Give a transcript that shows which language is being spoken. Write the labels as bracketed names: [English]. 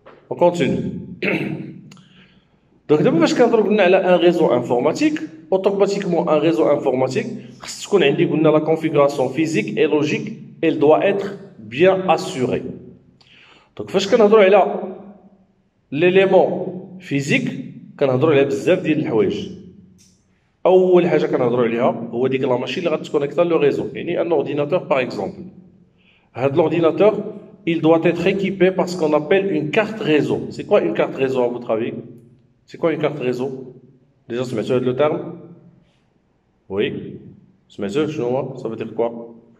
[French] On continue. Donc, d'abord, parce qu'on a un réseau informatique, automatiquement, un réseau informatique, ce qu'on a dit, la configuration physique et logique, elle doit être bien assurée. [Arabic] Donc, فاش كنهضروا على l'élément physique كنهضروا على بزاف ديال الحوايج. أول حاجة كنهضروا عليها هو ديك لا ماشين اللي غتكونيكتا لو ريزو، يعني [French] un ordinateur par exemple. هاد l'ordinateur, il doit être équipé par ce qu'on appelle une carte réseau. C'est quoi une carte réseau à votre avis? C'est quoi une carte réseau? Déjà, [Arabic] سمعتوا هاد [French] le terme? Oui. [Arabic] سمعتوا شنو [French] ça veut dire quoi?